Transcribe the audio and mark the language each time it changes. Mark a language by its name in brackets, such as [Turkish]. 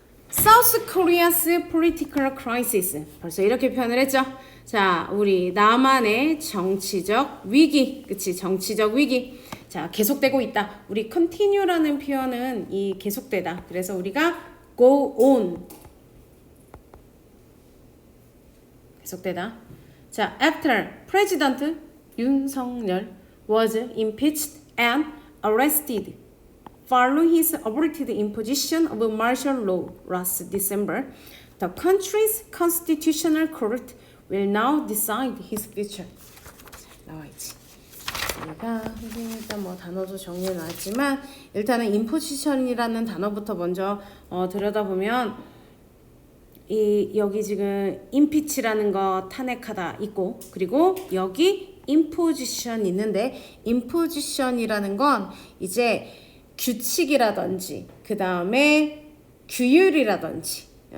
[English] South Korea's political crisis. [Korean] 벌써 이렇게 표현을 했죠. 자, 우리 남한의 정치적 위기. 그치? 정치적 위기. 자, 계속되고 있다. 우리 continue라는 표현은 이 계속되다. 그래서 우리가 [English] go on. [Korean] 계속되다. [English] 자, after President 윤석열 was impeached and arrested following his aborted imposition of martial law last December, the country's constitutional court will now decide his future. [Korean] 나와있지. 우리가 일단 뭐 단어도 정리해 놨지만 일단은 imposition이라는 단어부터 먼저 들여다보면 여기 지금 impeach라는 거 탄핵하다 있고, 그리고 여기 imposition 있는데 imposition이라는 건 이제 규칙이라든지 그 다음에 규율이라든지